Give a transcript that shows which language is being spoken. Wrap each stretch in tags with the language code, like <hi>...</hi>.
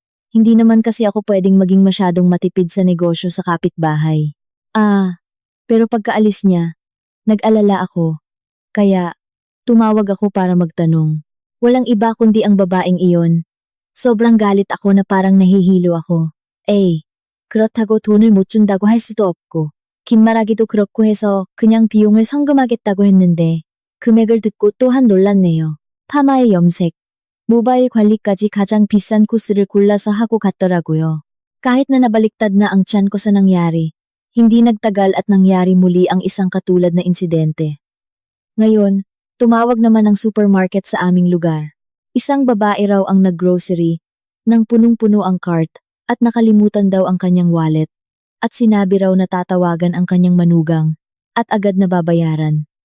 <tl>Hindi naman kasi ako pwedeng maging masyadong matipid sa negosyo sa kapitbahay. Pero pagkaalis niya, nag-alala ako. Kaya, tumawag ako para magtanong. Walang iba kundi ang babaeng iyon. Sobrang galit ako na parang nahihilo ako.</tl> <ko>그렇다고 돈을 못 준다고 할 수도 없고, 긴 말하기도 그렇고 해서 그냥 비용을 성금하겠다고 했는데, 금액을 듣고 또한 놀랐네요. 파마의 염색. 모바일 관리까지 가장 비싼 코스를 골라서 하고 갔더라고요.</ko> <tl>kahit na nabaliktad na ang tiyan ko sa nangyari, hindi nagtagal at nangyari muli ang isang katulad na insidente. Ngayon, tumawag naman ang supermarket sa aming lugar. Isang babae raw ang naggrocery, nang punong-puno ang cart, at nakalimutan daw ang kanyang wallet, at sinabi raw na tatawagan ang kanyang manugang, at agad na babayaran.</tl>